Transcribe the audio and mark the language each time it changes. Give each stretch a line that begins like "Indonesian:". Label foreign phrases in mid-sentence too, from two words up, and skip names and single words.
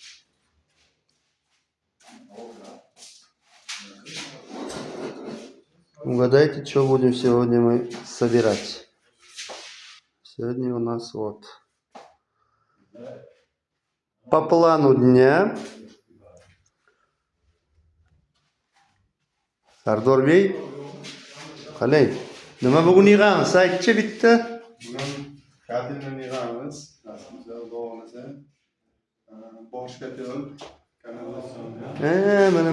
Russian: Угадайте, что будем сегодня мы собирать. Сегодня у нас вот по плану дня Sardorbey, qalay?
Uzbek: Nima bugun yig'amiz? Aytchi bitta. Bugun katilni yig'amiz. Aslida bo'lmasa bosh katil kanalizatsiya.